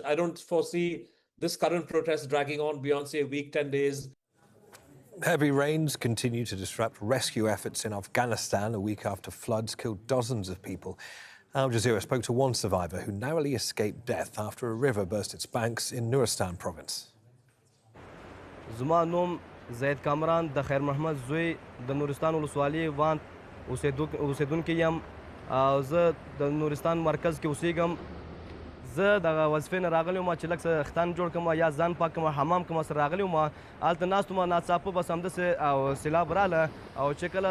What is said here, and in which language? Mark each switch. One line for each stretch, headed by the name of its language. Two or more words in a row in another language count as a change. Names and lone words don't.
English: I don't foresee this current protest dragging on beyond, say, a week, 10 days. Heavy rains continue to disrupt rescue efforts in Afghanistan a week after floods killed dozens of people. Al Jazeera spoke to one survivor who narrowly escaped death after a river burst its banks in Newshour province.
Pashto: زما نوم زید کامران د خیر محمد زوی د نورستان ولسوالۍ وان اوسیدونکی یم او زه د نورستان مرکز کې اوسیږم زه دغه وظیفې نه راغلی وم چې لږ څه ختان جوړ کړم یا ځان پاک کړم حمام کوم سره راغلی وم هلته ناست وم ناڅاپه بس همداسې او سیلاب راغله او چې کله